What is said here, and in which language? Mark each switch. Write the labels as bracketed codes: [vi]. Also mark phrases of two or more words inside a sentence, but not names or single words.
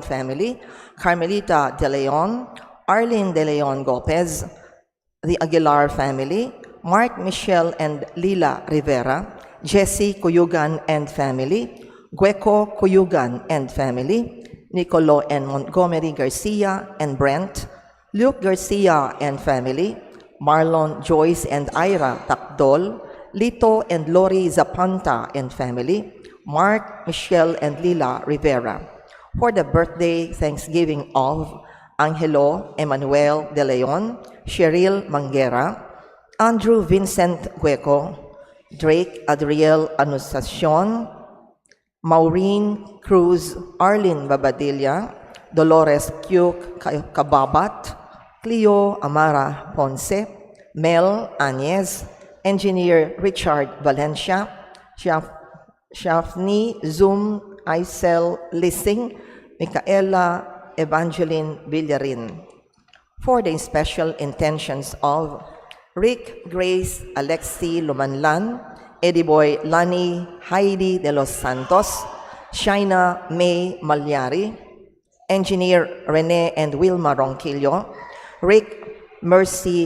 [en] family, Carmelita de Leon, Arlene de Leon Gopez, the Aguilar family, Mark Michelle and Lila Rivera, Jesse Cuyugan and family, Gueco Cuyugan and family, Nicolo and Montgomery Garcia and Brent, Luke Garcia and family, Marlon, Joyce and Ira Takdol, Lito and Lori Zapanta and family, Mark, Michelle and Lila Rivera. For the birthday thanksgiving of Angelo Emmanuel de Leon, Cheryl Manguera, Andrew Vincent Gueco, Drake Adriel Anunciacion, Maureen Cruz, Arlene Babadilla, Dolores Q. Kababat, Cleo Amara Ponce, Mel Añez, Engineer Richard Valencia, Shafni Zoom Isel Lissing, Micaela Evangeline Villarin. For the special intentions of Rick, Grace, Alexi Lumanlan, Eddie Boy Lani, Heidi de los Santos, Shaina May Malyari, Engineer Rene and Wilma Ronquillo, Rick, Mercy